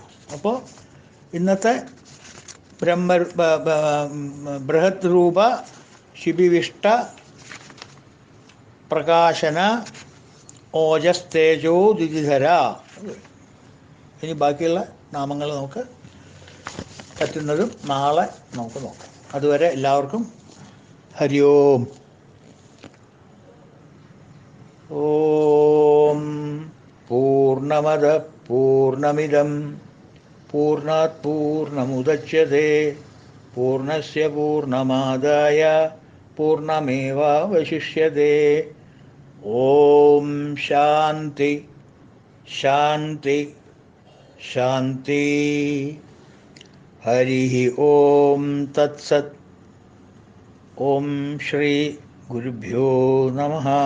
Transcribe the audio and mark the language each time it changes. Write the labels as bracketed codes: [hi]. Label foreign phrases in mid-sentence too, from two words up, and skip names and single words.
[ml] അപ്പോൾ ഇന്നത്തെ [sa] ബൃഹത് രൂപ ശിബിവിഷ്ട പ്രകാശന ഓജസ് തേജോ ദ്യുതിധര. [ml] ഇനി ബാക്കിയുള്ള നാമങ്ങൾ നമുക്ക് പറ്റുന്നതും നാളെ നമുക്ക് നോക്കാം. അതുവരെ എല്ലാവർക്കും [sa] ഹരി ഓം. ഓം പൂർണ്ണമദ പൂർണ്ണമിദം പൂർണ്ണാത് പൂർണ്ണമുദച്യതേ പൂർണ്ണസ്യ പൂർണ്ണമാദായ പൂർണ്ണമേവാവശിഷ്യതേ. ഓം ശാന്തി ശാന്തി ശാന്തി. ഹരി ഓം തത്സത്. ഓം ശ്രീ ഗുരുഭ്യോ നമഃ.